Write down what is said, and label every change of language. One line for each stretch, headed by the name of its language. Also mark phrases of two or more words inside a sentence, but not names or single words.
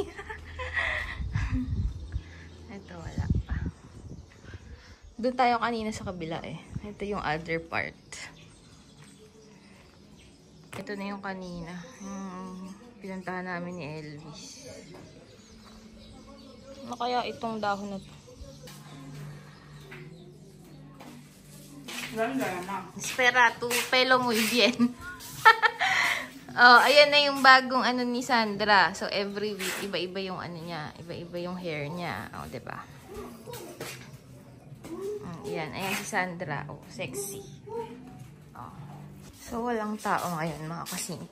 Filipino: Ito wala pa. Doon tayo kanina sa kabila eh. Ito yung
English: other part.
Filipino: Ito na yung kanina. Pinuntahan namin ni Elvis. Ano kaya itong dahon na to?
Spanish: Espera, tu pelo muy bien.
Filipino: Oh, ayan na yung bagong ano ni Sandra. So,
English: every week,
Filipino: iba-iba yung ano niya. Iba-iba yung hair niya. Oh, diba? Ayan. Ayan si Sandra. Oh, sexy. Oh. So, walang tao ngayon, mga kasingko.